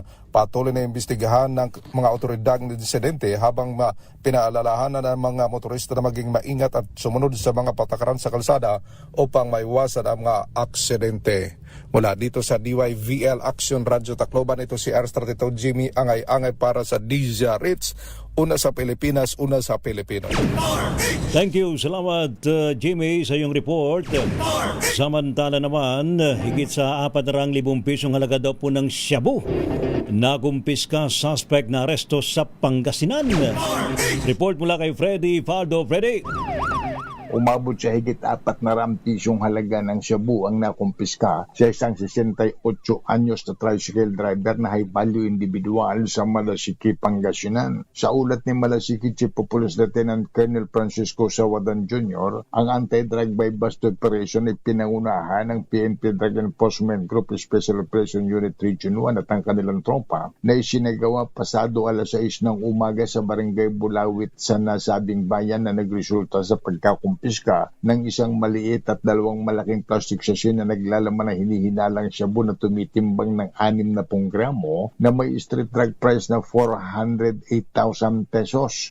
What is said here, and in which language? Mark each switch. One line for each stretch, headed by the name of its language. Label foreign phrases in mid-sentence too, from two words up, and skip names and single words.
Filipino: Patuloy na imbestigahan ng mga otoridad ng insidente habang pinaalalahan na ng mga motorista na maging maingat at sumunod sa mga patakaran sa kalsada upang maiwasan ang mga aksidente. Mula dito sa DYVL Action Radio Tacloban, ito si R32 Jimmy Angay-Angay para sa DZRH. Una sa Pilipinas, una sa Pilipino.
English: Thank you.
Filipino: Salamat Jimmy sa iyong report. Samantala naman, higit sa 400,000 pisong halaga daw po ng shabu nakumpiska suspect na aresto sa Pangasinan. Report mula kay Freddy Faldo. Freddy. Umabot sa higit 400 pisyong halaga ng shabu ang nakumpiska sa isang 68 anyos na
English: tricycle driver
Filipino: na
English: high value individual
Filipino: sa Malasiki, Pangasinan. Sa ulat ni Malasiki Chief of Police Lieutenant Colonel Francisco Sawadan Jr., ang
English: anti-drug by bust operation
Filipino: ay pinangunahan ng PNP Drug Enforcement Group Special Operation Unit Region 1 at ang kanilang tropa na isinagawa pasado alas 6 ng umaga sa Barangay Bulawit sa nasabing bayan na nagresulta sa pagkakumpiska ng isang maliit at dalawang malaking
English: plastic sachet
Filipino: na naglalaman ng hinihinalang shabu na tumitimbang ng 60 gramo na may
English: street drug price
Filipino: na 408,000 pesos.